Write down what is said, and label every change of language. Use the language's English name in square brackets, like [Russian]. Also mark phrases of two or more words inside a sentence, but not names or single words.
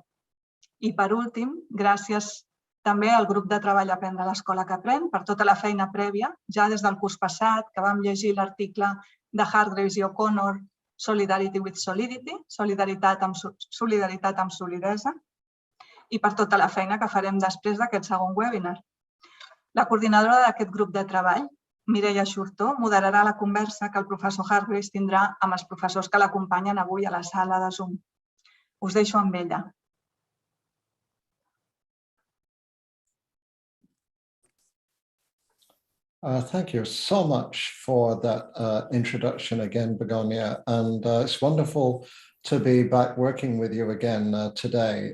[Catalan] I per últim, gràcies també al grup de treball Aprendre a l'escola que aprèn per tota la feina prèvia, ja des del curs passat, que vam llegir l'article de Hargreaves i O'Connor, Solidarity with Solidity, solidaritat amb solidesa, i per tota la feina que farem després d'aquest segon webinar. La coordinadora d'aquest grup de treball, Mireia Xurtó, moderarà la conversa que el professor Hargreaves tindrà amb els professors que l'acompanyen avui a la sala de Zoom. Us deixo amb ella. [English] Thank you so much for that introduction again, Begonia, and it's wonderful to be back working with you again today.